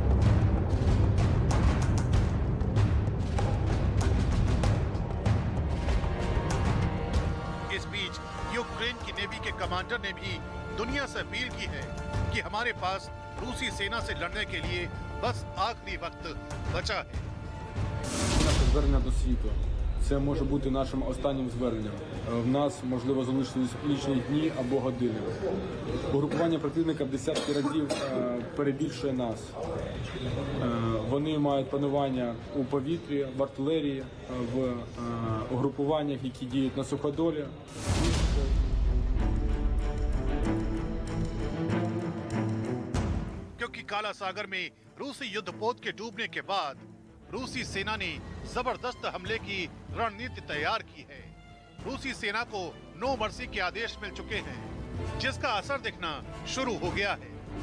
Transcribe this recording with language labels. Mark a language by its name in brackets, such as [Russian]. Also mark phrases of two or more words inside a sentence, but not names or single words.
[Hindi] इस बीच यूक्रेन की नेवी के कमांडर ने भी दुनिया से अपील की है कि हमारे पास रूसी सेना से लड़ने के लिए बस आखिरी वक्त बचा है। [Ukrainian] Наше звернення до світу. Це може бути нашим останнім зверненням. В нас, можливо, залишились лічні дні або години. Угрупування противника в десятки разів перебільшує нас. Вони мають панування у повітрі, в артилерії, в угрупуваннях, які діють на суходолі. [Hindi] क्योंकि काला सागर में रूसी युद्धपोत के डूबने के बाद रूसी सेना ने जबरदस्त हमले की रणनीति तैयार की है। रूसी सेना को [English] no mercy [Hindi] के आदेश मिल चुके हैं, जिसका असर दिखना शुरू हो गया है।